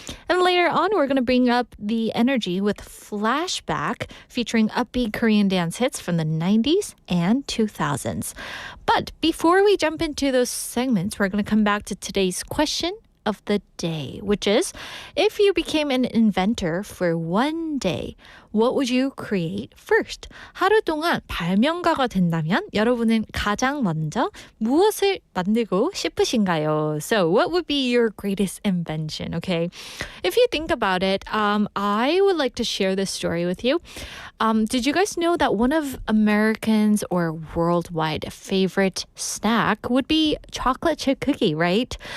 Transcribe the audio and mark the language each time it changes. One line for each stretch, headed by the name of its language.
English: And later on, we're going to bring up the energy with Flashback, featuring upbeat Korean dance hits from the 90s and 2000s. But before we jump into those segments, we're going to come back to today's question of the day, which is, if you became an inventor for one day, what would you create first?
Korean: 하루 동안 발명가가 된다면 여러분은 가장 먼저 무엇을 만들고 싶으신가요?
English: So what would be your greatest invention? Okay, if you think about it, I would like to share this story with you. Did you guys know that one of Americans' or worldwide favorite snack would be chocolate chip cookie, right?